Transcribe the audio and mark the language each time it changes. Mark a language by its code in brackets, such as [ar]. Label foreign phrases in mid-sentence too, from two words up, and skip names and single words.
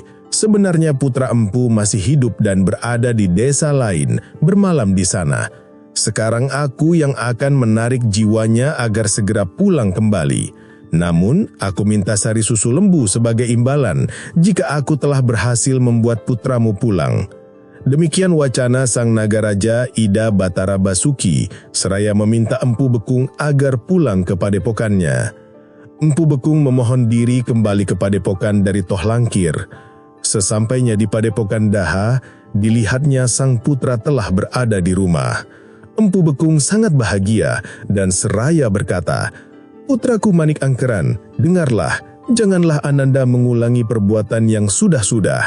[id] Sebenarnya putra Empu masih hidup dan berada di desa lain, bermalam di sana. Sekarang aku yang akan menarik jiwanya agar segera pulang kembali. Namun, aku minta sari susu lembu sebagai imbalan jika aku telah berhasil membuat putramu pulang." Demikian wacana sang Nagaraja Ida Batara Basuki, seraya meminta Empu Bekung agar pulang ke padepokannya. Empu Bekung memohon diri kembali ke padepokan dari Tohlangkir. Sesampainya di padepokan Daha, dilihatnya sang putra telah berada di rumah. Empu Bekung sangat bahagia dan seraya berkata, "Putraku Manik Angkeran, dengarlah, janganlah Ananda mengulangi perbuatan yang sudah-sudah.